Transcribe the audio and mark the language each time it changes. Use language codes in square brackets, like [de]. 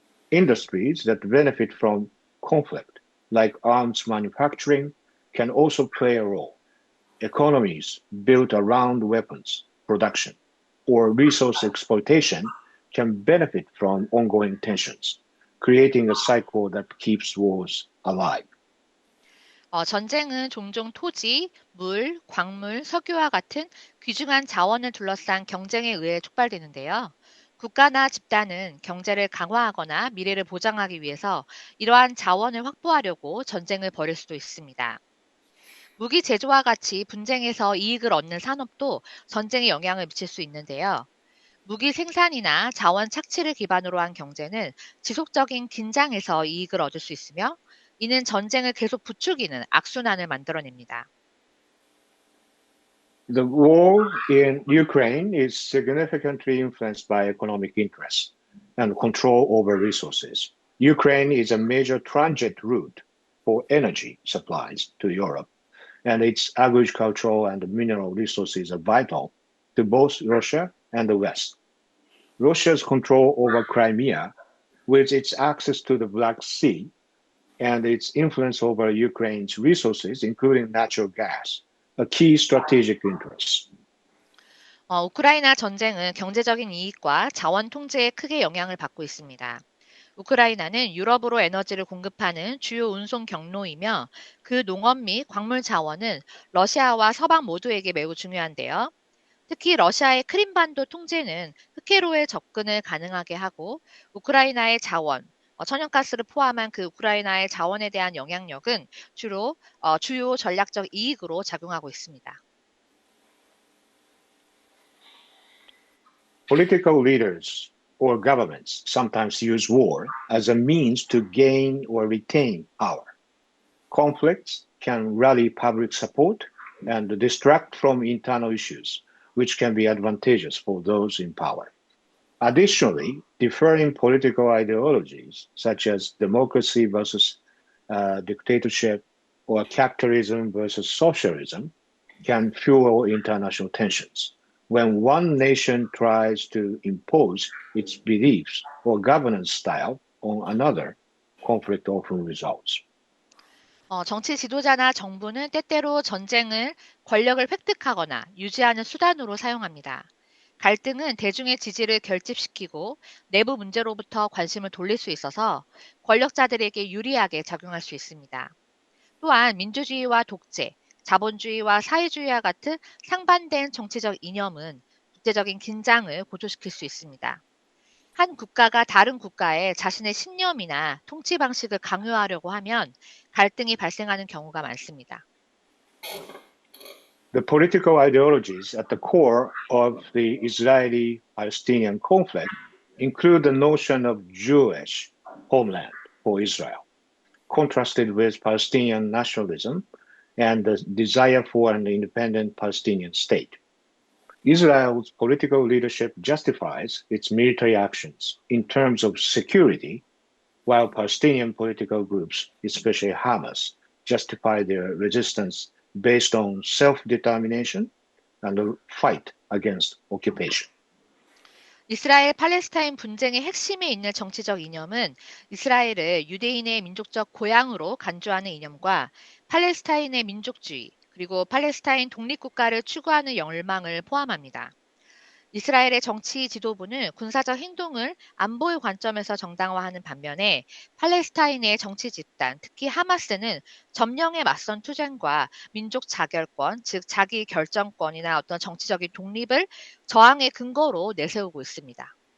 [en] Industries that benefit from conflict, like arms manufacturing, can also play a role. Economies built around weapons production or resource exploitation can benefit from ongoing tensions, creating a cycle that keeps wars alive. [ko] 전쟁은 종종 토지, 물, 광물, 석유와 같은 귀중한 자원을 둘러싼 경쟁에 의해 촉발되는데요. 국가나 집단은 경제를 강화하거나 미래를 보장하기 위해서 이러한 자원을 확보하려고 전쟁을 벌일 수도 있습니다. 무기 제조와 같이 분쟁에서 이익을 얻는 산업도 전쟁에 영향을 미칠 수 있는데요. 무기 생산이나 자원 착취를 기반으로 한 경제는 지속적인 긴장에서 이익을 얻을 수 있으며 이는 전쟁을 계속 부추기는 악순환을 만들어냅니다. [en] The war in Ukraine is significantly influenced by economic interests and control over resources. Ukraine is a major transit route for energy supplies to Europe, and its agricultural and mineral resources are vital to both Russia and the West. Russia's control over Crimea, with its access to the Black Sea, and its influence over Ukraine's resources, including natural gas, a key strategic interest. [ko] 우크라이나 전쟁은 경제적인 이익과 자원 통제에 크게 영향을 받고 있습니다. 우크라이나는 유럽으로 에너지를 공급하는 주요 운송 경로이며 그 농업 및 광물 자원은 러시아와 서방 모두에게 매우 중요한데요. 특히 러시아의 크림반도 통제는 흑해로의 접근을 가능하게 하고 우크라이나의 자원, 천연가스를 포함한 그 우크라이나의 자원에 대한 영향력은 주로 주요 전략적 이익으로 작용하고 있습니다. [en] Political leaders or governments sometimes use war as a means to gain or retain power. Conflicts can rally public support and distract from internal issues, which can be advantageous for those in power. Additionally, differing political ideologies, such as democracy versus dictatorship or capitalism versus socialism, can fuel international tensions. When one nation tries to impose its beliefs or governance style on another, conflict often results. [ko] 정치 지도자나 정부는 때때로 전쟁을 권력을 획득하거나 유지하는 수단으로 사용합니다. 갈등은 대중의 지지를 결집시키고 내부 문제로부터 관심을 돌릴 수 있어서 권력자들에게 유리하게 작용할 수 있습니다. 또한 민주주의와 독재, 자본주의와 사회주의와 같은 상반된 정치적 이념은 국제적인 긴장을 고조시킬 수 있습니다. 한 국가가 다른 국가에 자신의 신념이나 통치 방식을 강요하려고 하면 갈등이 발생하는 경우가 많습니다. [en] The political ideologies at the core of the Israeli-Palestinian conflict include the notion of Jewish homeland for Israel, contrasted with Palestinian nationalism and the desire for an independent Palestinian state. Israel's political leadership justifies its military actions in terms of security, while Palestinian political groups, especially Hamas, justify their resistance based on self-determination and the fight against occupation. [ko] 이스라엘 팔레스타인 분쟁의 핵심에 있는 정치적 이념은 이스라엘을 유대인의 민족적 고향으로 간주하는 이념과 팔레스타인의 민족주의, 그리고 팔레스타인 독립국가를 추구하는 열망을 포함합니다. 이스라엘의 정치 지도부는 군사적 행동을 안보의 관점에서 정당화하는 반면에 팔레스타인의 정치 집단, 특히 하마스는 점령에 맞선 투쟁과 민족 자결권, 즉 자기 결정권이나 어떤 정치적인 독립을 저항의 근거로 내세우고 있습니다.